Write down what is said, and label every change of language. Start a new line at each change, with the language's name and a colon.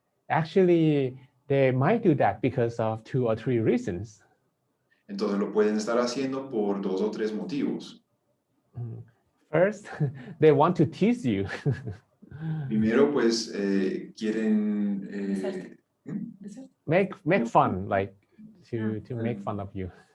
English: Actually, they might do that because of 2 or 3 reasons.
Spanish: Entonces lo pueden estar haciendo por 2 o 3 motivos.
English: First, they want to tease you.
Spanish: Primero, pues quieren
English: make fun, like to make fun of you.